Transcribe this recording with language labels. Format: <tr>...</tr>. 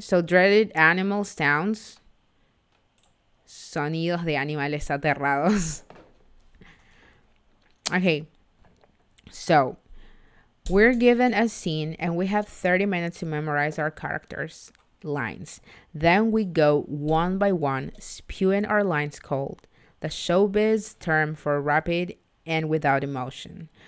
<en>So, dreaded animal sounds.</en> <es>Sonidos de animales aterrados.</es> <en>Okay. So, we're given a scene and we have 30 minutes to memorize our characters' lines. Then we go one by one, spewing our lines cold, the showbiz term for rapid and without emotion.</en>